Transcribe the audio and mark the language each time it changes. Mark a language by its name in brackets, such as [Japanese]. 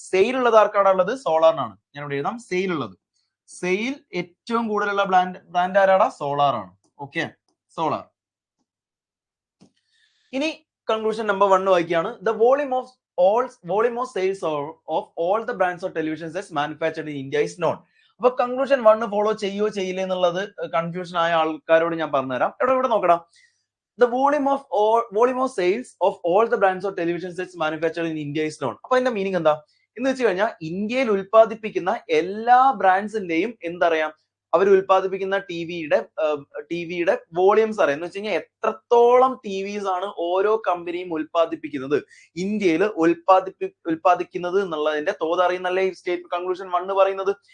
[Malayalam] Sale ഉള്ളത് ആർക്കാണുള്ളത്? സോളാറിനാണ്. ഞാൻ ഇവിടെ എഴുതാം സെയിൽ ഉള്ളത്. സെയിൽ ഏറ്റവും കൂടുതലുള്ള ബ്രാൻഡ് ആരാടാ? സോളാർ ആണ്. Okay, solar. [English] ഇനി conclusion number 1 വായിക്കുകയാണ്. The volume of sales of all the brands of television sets manufactured in India is known. [Malayalam] അപ്പൊ കൺക്ലൂഷൻ 1 ഫോളോ ചെയ്യോ ചെയ്യില്ലേ എന്നുള്ളത് കൺഫ്യൂഷൻ ആയ ആൾക്കാരോട് ഞാൻ പറഞ്ഞുതരാം. ഇവിടെ നോക്കടാ. [English] The volume of sales of all the brands of television sets manufactured in India is known. [Malayalam] അപ്പൊ അതിന്റെ മീനിങ് എന്താ എന്ന് വെച്ച് കഴിഞ്ഞാൽ ഇന്ത്യയിൽ ഉൽപ്പാദിപ്പിക്കുന്ന എല്ലാ ബ്രാൻഡ്സിന്റെയും എന്തറിയാം, അവർ ഉൽപ്പാദിപ്പിക്കുന്ന ടിവിയുടെ വോളിയംസ് അറിയാം. എന്ന് വെച്ച് കഴിഞ്ഞാൽ എത്രത്തോളം ടിവിസ് ആണ് ഓരോ കമ്പനിയും ഉൽപ്പാദിപ്പിക്കുന്നത്, ഇന്ത്യയിൽ ഉൽപ്പാദിക്കുന്നത് എന്നുള്ളതിന്റെ തോത് അറിയുന്നല്ലേ ഈ സ്റ്റേറ്റ് കൺക്ലൂഷൻ 1 പറയുന്നത്.